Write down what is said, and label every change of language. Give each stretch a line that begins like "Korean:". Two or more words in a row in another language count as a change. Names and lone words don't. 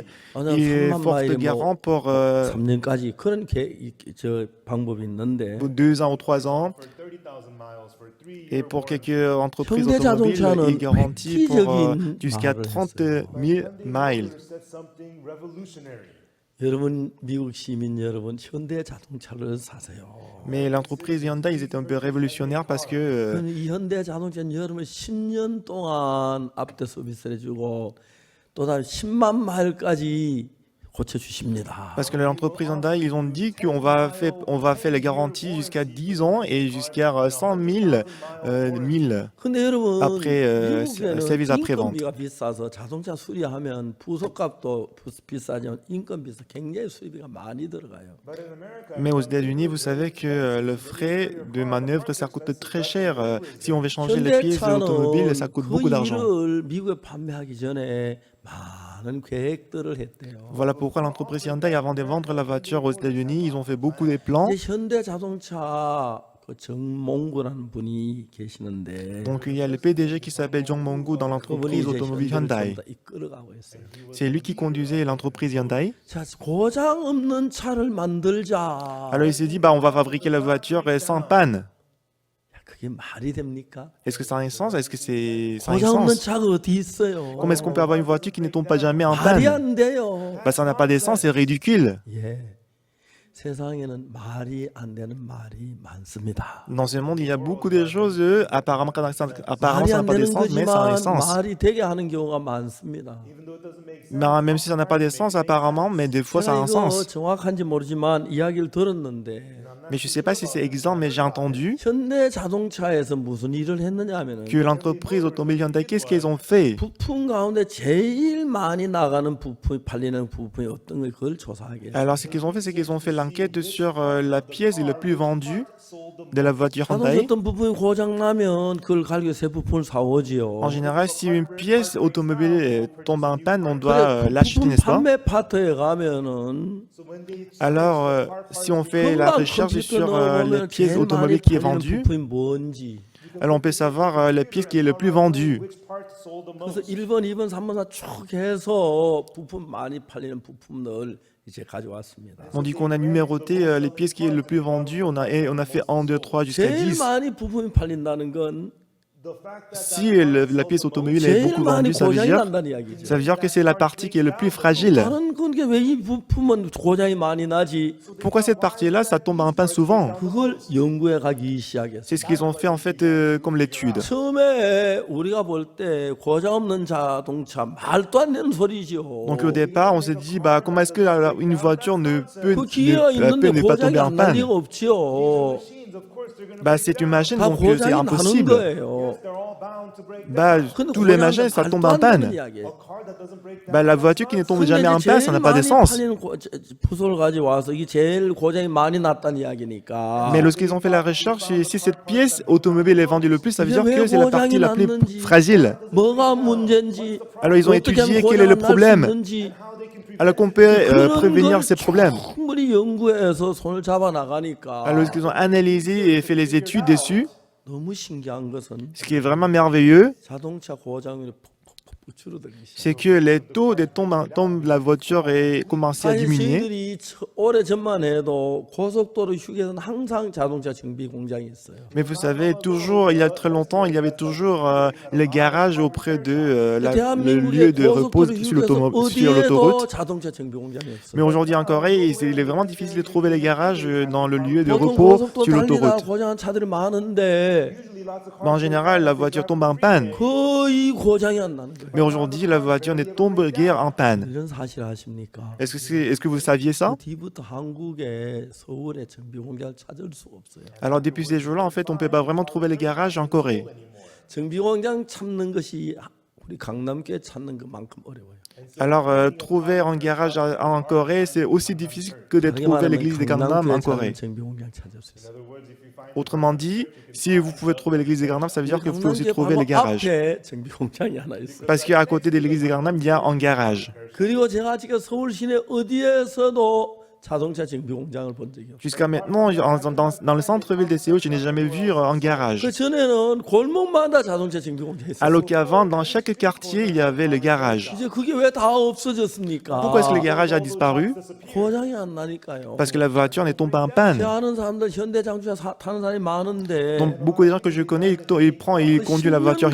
Korean: 그냥
French: ils
Korean: 3만
French: forcent le
Korean: 마일에
French: garant pour
Korean: 3년까지 그런 저 방법이 있는데
French: 2 ans ou 3 ans. Et pour quelques entreprises automobiles, ils
Korean: 현대자동차는
French: garantissent pour
Korean: 획기적인
French: jusqu'à
Korean: 말을
French: 30
Korean: 했어요.
French: 000 miles.
Korean: 여러분 미국 시민 여러분 현대자동차를 사세요.
French: Mais l'entreprise Hyundai, ils étaient un peu révolutionnaires parce que
Korean: 그럼 이 현대자동차는 여러분 10년 동안 앞대 서비스를 해주고 또다시 10만 마일까지 고쳐주십니다.
French: parce que l'entreprise Hyundai, ils ont dit on va faire les garanties jusqu'à 10 ans et jusqu'à 100 000 milles
Korean: 근데 여러분
French: après
Korean: 미국에는
French: service après-vente.
Korean: 인건비가 비싸서 자동차 수리하면 부속값도 비싸지만 인건비에서 굉장히 수리비가 많이 들어가요.
French: Mais aux États-Unis, vous savez que le frais de manœuvre, ça coûte très cher. Si on veut changer les pièces automobiles, ça
Korean: 현대차는
French: coûte
Korean: 그
French: beaucoup d'argent.
Korean: 일을 미국에 판매하기 전에 많은 계획들을 했대요.
French: Voilà pourquoi l'entreprise Hyundai, avant de vendre la voiture aux États-Unis, ils ont fait beaucoup de plans.
Korean: 이제 현대자동차 그 정몽구라는 분이 계시는데
French: Donc il y a le PDG qui s'appelle Jong Mong-gu dans
Korean: 그분이
French: l'entreprise
Korean: 이제
French: automobile
Korean: 현대를
French: Hyundai.
Korean: 전부 다 이끌어가고 있어요.
French: C'est lui qui conduisait l'entreprise Hyundai.
Korean: 자, 고장 없는 차를 만들자.
French: Alors il s'est dit, bah, on va fabriquer la voiture sans panne.
Korean: 야, 그게 말이 됩니까?
French: Est-ce que ça a un sens? Est-ce que ça a un
Korean: 고장 없는
French: sens?
Korean: 차가 어디 있어요?
French: Comment est-ce qu'on peut avoir une voiture qui ne tombe pas jamais en
Korean: 말이
French: panne?
Korean: 안 돼요.
French: Bah, ça n'a pas d'essence, c'est ridicule.
Korean: 예. 세상에는 말이 안 되는 말이 많습니다.
French: Dans ce monde, il y a beaucoup de choses, apparemment, ça n'a
Korean: 말이 안
French: pas
Korean: 되는
French: d'essence, mais ça a un
Korean: 거지만
French: sens.
Korean: 말이 되게 하는 경우가 많습니다.
French: Mais même si ça n'a pas d'essence, apparemment, mais des fois, ça a
Korean: 제가
French: un
Korean: 이거
French: sens.
Korean: 정확한지 모르지만 이야기를 들었는데
French: Mais je ne sais pas si c'est exact, mais j'ai entendu
Korean: 현대 자동차에서 무슨 일을 했느냐 하면은
French: que l'entreprise automobile Hyundai, qu'est-ce qu'ils ont fait?
Korean: 부품 가운데 제일 많이 나가는 부품이 팔리는 부품이 어떤 걸 그걸 조사하게.
French: Alors, ce qu'ils ont fait, c'est qu'ils ont fait l'enquête sur la pièce la plus vendue de la voiture
Korean: 자동차
French: Hyundai.
Korean: 어떤 부품이 고장 나면 그걸 갈겨 새 부품을 사오지요.
French: En général, si une pièce automobile tombe en panne, on doit
Korean: 그래,
French: l'acheter,
Korean: 부품
French: n'est-ce pas?
Korean: 판매 파트에 가면은
French: Alors, si on fait la
Korean: 금방
French: recherche
Korean: 컴퓨터
French: sur les
Korean: 넣어보면
French: pièces
Korean: 제일 많이
French: automobiles qui est
Korean: 팔리는
French: vendue,
Korean: 부품이 뭔지.
French: alors on peut savoir la pièce qui est le plus vendue. 그래서 1번, 2번, 3번, 4 쭉 해서 부품 많이 팔리는 부품들 이제 가져왔습니다. On dit qu'on a numéroté les pièces qui est le plus vendues. On a fait 1, 2, 3 jusqu'à
Korean: 제일
French: 10.
Korean: 많이 부품이 팔린다는 건
French: Si la pièce automobile est
Korean: 제일
French: beaucoup
Korean: 많이
French: vendue, ça veut
Korean: 고장이
French: dire,
Korean: 난다는 이야기죠.
French: ça veut dire que c'est la partie qui est le plus fragile.
Korean: 다른 건게 왜 이 부품은 고장이 많이 나지?
French: Pourquoi cette partie-là, ça tombe en panne souvent?
Korean: 그걸 연구해 가기 시작했어요.
French: C'est ce qu'ils ont fait en fait comme l'étude.
Korean: 처음에 우리가 볼 때 고장 없는 자동차 말도 안 되는 소리죠.
French: Donc au départ, on s'est dit, bah, comment est-ce que une voiture
Korean: 그 기회가 있는데
French: peut ne pas
Korean: 고장이
French: tomber en
Korean: 안 날
French: panne?
Korean: 리가 없지요.
French: Bah, c'est une machine,
Korean: 다
French: donc c'est
Korean: 고장이 나는
French: impossible.
Korean: 거예요.
French: Bah,
Korean: 근데
French: tous les
Korean: 고장
French: machines, ça tombe
Korean: 말도
French: en
Korean: 안 되는
French: panne.
Korean: 이야기예요.
French: Bah, la voiture qui ne tombe
Korean: 근데
French: jamais en
Korean: 이제
French: panne, ça
Korean: 제일
French: n'a pas de
Korean: 많이
French: sens.
Korean: 팔리는 부서를 가지고 와서 이게 제일 고장이 많이 났다는 이야기니까.
French: Mais lorsqu'ils ont fait la recherche, si cette pièce automobile est vendue le plus, ça veut dire Mais que c'est la partie la plus fragile.
Korean: 뭐가 문제인지
French: Alors ils ont
Korean: 어떻게
French: étudié
Korean: 하면
French: quel est le
Korean: 고장을 날수
French: problème.
Korean: 있는지
French: Alors qu'on peut
Korean: 그런
French: prévenir
Korean: 걸
French: ces problèmes.
Korean: 충분히 연구해서 손을 잡아 나가니까
French: Alors lorsqu'ils ont analysé et fait les études dessus,
Korean: 너무 신기한 것은
French: ce qui est vraiment merveilleux,
Korean: 자동차 고장률이 푹푹푹 줄어들기
French: c'est
Korean: 시작.
French: que les taux de tombe de la voiture est commencé à
Korean: 아니
French: diminuer.
Korean: 저희들이 오래 전만 해도 고속도로 휴게소는 항상 자동차 정비 공장이 있어요.
French: Mais vous savez, toujours, il y a très longtemps, il y avait toujours le garage auprès de le lieu
Korean: 대한민국의
French: de repos
Korean: 고속도로
French: sur
Korean: 휴게소
French: sur
Korean: 어디에도
French: l'autoroute.
Korean: 자동차 정비 공장이
French: Mais
Korean: 없어요.
French: aujourd'hui en Corée, il est vraiment difficile de trouver les garages dans le lieu de
Korean: 보통
French: repos
Korean: 고속도로
French: sur
Korean: 달리다
French: l'autoroute.
Korean: 고장한 차들이 많은데
French: Mais en général, la voiture tombe en panne.
Korean: 거의 고장이 안 나는 거예요.
French: Mais aujourd'hui, la voiture ne tombe guère en panne.
Korean: 이런 사실 아십니까?
French: Est-ce que vous saviez ça?
Korean: 그 뒤부터 한국에 서울에 정비 공장을 찾을 수가 없어요.
French: Alors depuis ces jours-là, en fait, on ne peut pas vraiment trouver les garages en Corée.
Korean: 정비 공장 찾는 것이 우리 강남교회 찾는 것만큼 어려워요.
French: Alors trouver un garage en Corée, c'est aussi difficile que de trouver l'église de Gangnam en Corée.
Korean: 정비 공장 찾을 수 있어요.
French: Autrement dit, si vous pouvez trouver l'église de Gangnam, ça veut dire que vous pouvez aussi
Korean: 강남교회
French: trouver
Korean: 바로
French: les garages.
Korean: 앞에 정비 공장이 하나 있어요.
French: Parce qu'à côté de l'église de Gangnam, il y a un garage.
Korean: 그리고 제가 지금 서울 시내 어디에서도 자동차 정비 공장을 본 적이 없어요.
French: Jusqu'à maintenant, dans le centre-ville de Séoul, je n'ai jamais vu un garage.
Korean: 그 전에는 골목마다 자동차 정비 공장이
French: Alors
Korean: 있었어요.
French: qu'avant, dans chaque quartier, il y avait le garage.
Korean: 이제 그게 왜 다 없어졌습니까?
French: Pourquoi est-ce que le garage a disparu?
Korean: 고장이 안 나니까요.
French: Parce que la voiture n'est tombée en
Korean: 제
French: panne.
Korean: 아는 사람들 현대 장주차 타는 사람이 많은데
French: Donc beaucoup de gens que je connais, ils conduisent la voiture